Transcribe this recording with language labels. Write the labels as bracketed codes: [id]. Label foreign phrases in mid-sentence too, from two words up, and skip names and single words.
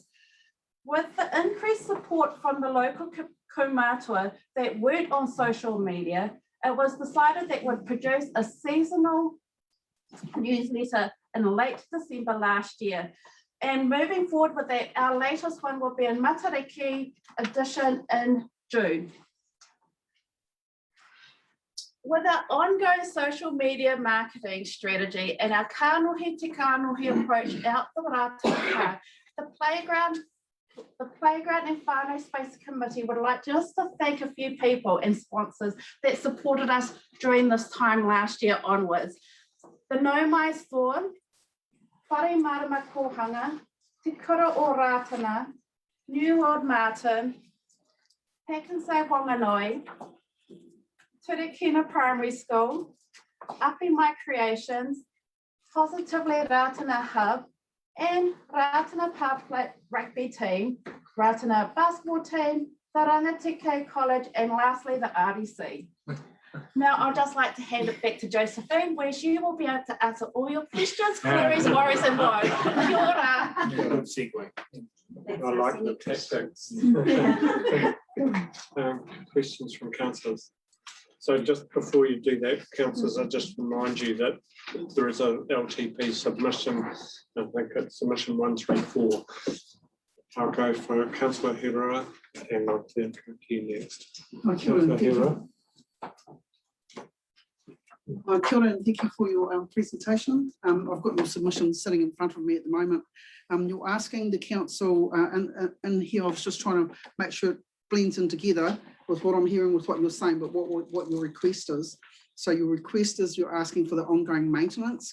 [en] With the increased support from the local kaumātua that weren't on social media, it was decided that we'd produce a seasonal newsletter in late December last year. And moving forward with that, our latest one will be a Matariki edition in June. With our ongoing social media marketing strategy and our [mi] kānohi te kānohi [en] approach out the rātaka, the playground and whānau space committee would like just to thank a few people and sponsors that supported us during this time last year onwards. The Nomai Storm, Whare Marama Kohanga, Te Kura o Rātana, New World Marton, Pekansai Wanganui, Turekina Primary School, Upping My Creations, Positively Rātana Hub, and Rātana Power Rugby Team, Rātana Basketball Team, the Rangatike College, and lastly, the RDC. Now, I'd just like to hand it back to Josephine, where she will be able to answer all your questions, queries, worries, and woes. [mi] Kia ora. [en] Good segue. I like the tactics. Questions from councillors. So just before you do that, councillors, I just remind you that there is a LTP submission. I think it's submission 134. I'll go for councillor Hira and I'll then come to you next. Councillor Hira. [mi] Kia ora [en] and thank you for your presentation. I've got your submission sitting in front of me at the moment. You're asking the council, and here I was just trying to make sure it blends in together with what I'm hearing with what you're saying, but what your request is. So your request is you're asking for the ongoing maintenance.